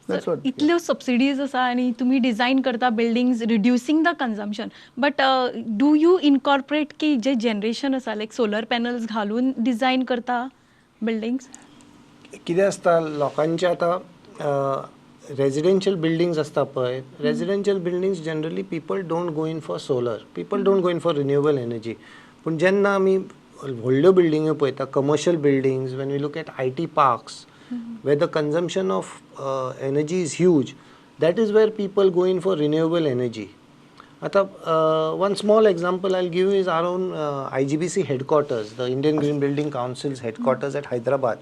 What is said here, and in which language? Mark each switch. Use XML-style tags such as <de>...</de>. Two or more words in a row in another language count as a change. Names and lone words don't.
<en>That's what.</en> <kok>इतल्यो subsidies आसा आणि तुम्ही डिझाईन करता</kok> <en>buildings reducing the consumption. But do you incorporate</en> <kok>की जे generation आसा</kok> <en>like solar panels</en> <kok>घालून डिझाईन करता</kok> <en>buildings?</en> <kok>कितें आसता लोकांचे आतां</kok> <en>residential buildings</en> <kok>आसता पळय</kok> <en>residential buildings generally people don't go in for solar people don't go in for renewable energy</en> <kok>पूण जेन्ना आमी व्हडल्यो बिल्डिंग्यो पळयता</kok> <en>commercial buildings when we look at IT parks where the consumption of energy is huge, that is where people go in for renewable energy. One small example I'll give you is our own IGBC headquarters, the Indian Green Building Council's headquarters at Hyderabad.</en>